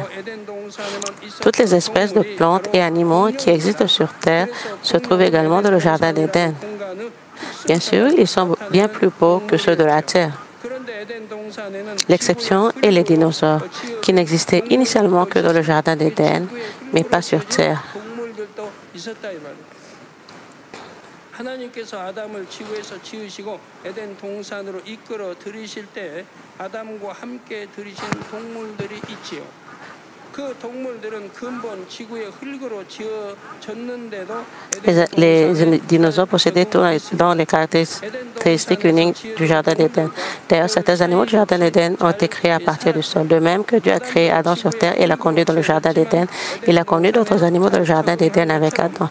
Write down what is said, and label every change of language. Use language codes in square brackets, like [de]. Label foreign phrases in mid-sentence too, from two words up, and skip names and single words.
[fr] Toutes les espèces de plantes et animaux qui existent sur Terre se trouvent également dans le Jardin d'Éden. Bien sûr, ils sont bien plus beaux que ceux de la Terre. L'exception est les dinosaures, qui n'existaient initialement que dans le Jardin d'Éden, mais pas sur Terre. [ko] 하나님께서 아담을 지구에서 지으시고 에덴 동산으로 이끌어 들이실 때 아담과 함께 들이신 동물들이 있지요. [fr] Les dinosaures possédaient tout dans les caractéristiques uniques du Jardin d'Éden. D'ailleurs, certains animaux du Jardin d'Éden ont été créés à partir du sol. De même que Dieu a créé Adam sur terre et l'a conduit dans le Jardin d'Éden, il a conduit d'autres animaux dans le Jardin d'Éden avec Adam.